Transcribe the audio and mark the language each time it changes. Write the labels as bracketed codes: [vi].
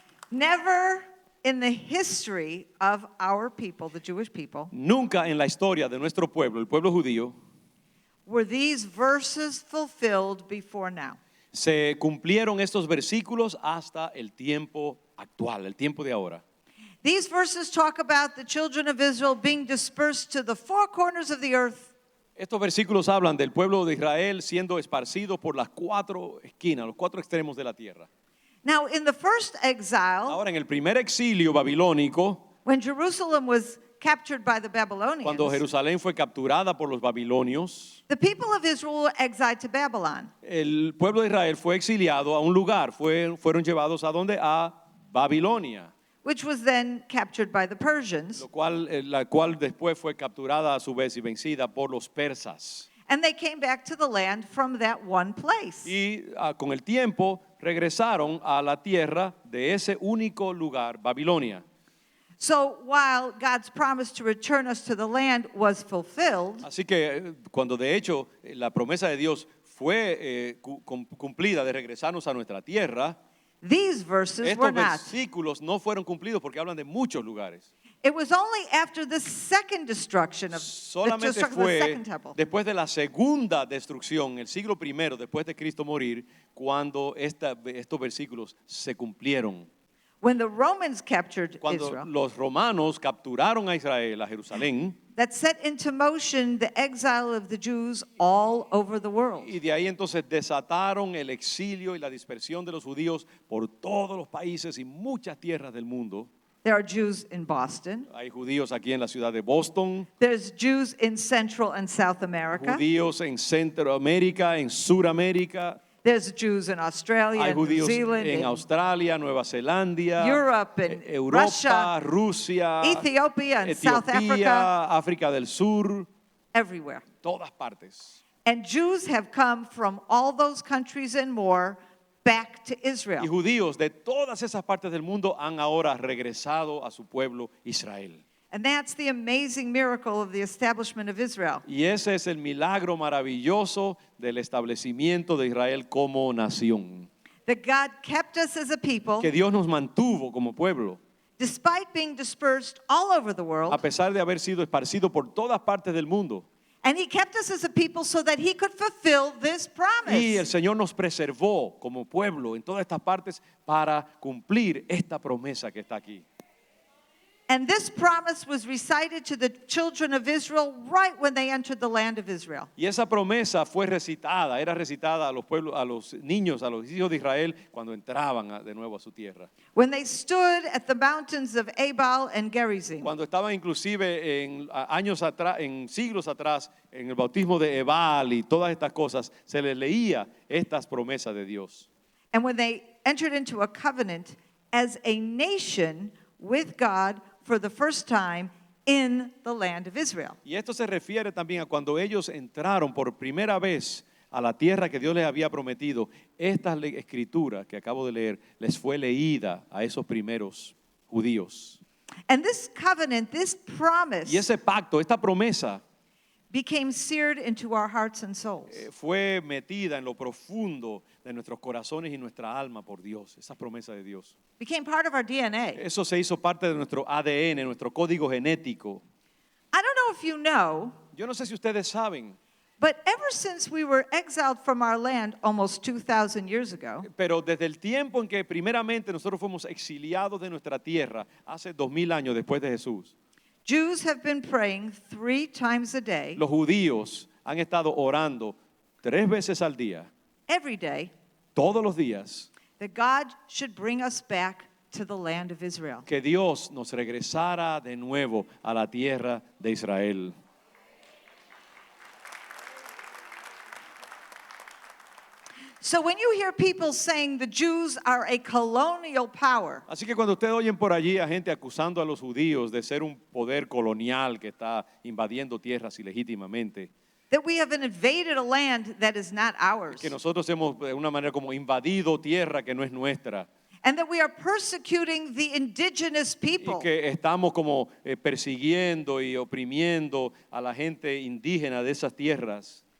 [en] Never in the history of our people, the Jewish people, [es] Nunca en la historia de nuestro pueblo, el pueblo judío, [en] were these verses fulfilled before now. [es] se cumplieron estos versículos hasta el tiempo actual, el tiempo de ahora. [en] These verses talk about the children of Israel being dispersed to the four corners of the earth. [es] Estos versículos hablan del pueblo de Israel siendo esparcido por las cuatro esquinas, los cuatro extremos de la tierra. [en] Now, in the first exile, [es] Ahora, en el primer exilio babilónico, [en] when Jerusalem was captured by the Babylonians, [es] cuando Jerusalén fue capturada por los babilonios, [en] the people of Israel were exiled to Babylon. [es] el pueblo de Israel fue exiliado a un lugar, fueron llevados a donde? A Babilonia, [en] Which was then captured by the Persians. [es] la cual después fue capturada a su vez y vencida por los persas. [en] And they came back to the land from that one place. [es] Y con el tiempo regresaron a la tierra de ese único lugar, Babilonia. [en] So while God's promise to return us to the land was fulfilled, [es] Así que cuando de hecho la promesa de Dios fue cumplida de regresarnos a nuestra tierra, [en] these verses were [es] estos [en] not. [es] versículos no fueron cumplidos porque hablan de muchos lugares. [en] It was only after the second destruction of the [es] Solamente [en] destruction of the [es] fue [en] second temple [es] después de la segunda destrucción, el siglo I después de Cristo morir, cuando estos versículos se cumplieron. [en] when the Romans captured [es] Cuando [en] Israel, [es] los romanos capturaron a Israel, a Jerusalén, [en] that set into motion the exile of the Jews all over the world. [es] y de ahí entonces desataron el exilio y la dispersión de los judíos por todos los países y muchas tierras del mundo. [en] There are Jews in Boston. [es] Hay judíos aquí en la ciudad de Boston, [en] There's Jews in Central and South America. [es] judíos en Centroamérica, en Suramérica, [en] There's Jews in Australia, [es] hay [en] and New [es] judíos [en] Zealand, [es] en [en] in [es] Australia, Nueva Zelanda, [en] Europe, and [es] Europa, [en] Russia, [es] Rusia, [en] Ethiopia, and South Africa, [es] Etiopía, África del Sur, [en] everywhere. [es] todas partes. [en] And Jews have come from all those countries and more back to [es] Y [en] Israel. [es] judíos de todas esas partes del mundo han ahora regresado a su pueblo Israel. [en] And that's the amazing miracle of the establishment of Israel. [es] Y ese es el milagro maravilloso del establecimiento de Israel como nación. [en] That God kept us as a people, [es] Que Dios nos mantuvo como pueblo, [en] despite being dispersed all over the [es] a [en] world. [es] pesar de haber sido esparcido por todas partes del mundo. [en] And He kept us as a people so that He could fulfill this [es] Y el [en] promise. [es] Señor nos preservó como pueblo en todas estas partes para cumplir esta promesa que está aquí. [en] And this promise was recited to the children of Israel right when they entered the land of Israel. [es] Y esa promesa fue recitada, era recitada a los pueblos, a los niños, a los hijos de Israel cuando entraban de nuevo a su tierra. [en] When they stood at the mountains of Ebal and Gerizim. [es] Cuando estaban inclusive años atrás, en siglos atrás, en el bautismo de Ebal y todas estas cosas, se les leía estas promesas de Dios. [en] And when they entered into a covenant as a nation with God for the first time in the land of Israel. [es] Y esto se refiere también a cuando ellos entraron por primera vez a la tierra que Dios les había prometido. Esta escritura que acabo de leer les fue leída a esos primeros judíos. [en] And this covenant, this promise, [es] Y ese pacto, esta promesa, [en] became seared into our hearts and souls. [es] fue metida en lo profundo de nuestros corazones y nuestra alma por Dios, esa promesa de Dios. [en] Became part of our DNA. [es] Eso se hizo parte de nuestro ADN, nuestro código genético. [en] I don't know if you know, [es] Yo no sé si ustedes saben, [en] but ever since we were exiled from our land almost 2,000 years ago, [es] pero desde el tiempo en que primeramente nosotros fuimos exiliados de nuestra tierra, hace 2000 años después de Jesús, [en] Jews have been praying 3 times a day, [es] los judíos han estado orando 3 veces al día, [en] every day, [es] todos los días, [en] that God should bring us back to the land of Israel. [es] que Dios nos regresara de nuevo a la tierra de Israel. [en] So when you hear people saying the Jews are a colonial power, [es] Así que cuando ustedes oyen por allí a gente acusando a los judíos de ser un poder colonial que está invadiendo tierras ilegítimamente, [en] that we have invaded a land that is not ours, [es] que nosotros hemos de una manera como invadido tierra que no es nuestra [en] and that we are persecuting the indigenous [es] y [en] people, [es] que estamos como persiguiendo y oprimiendo a la gente indígena de esas tierras.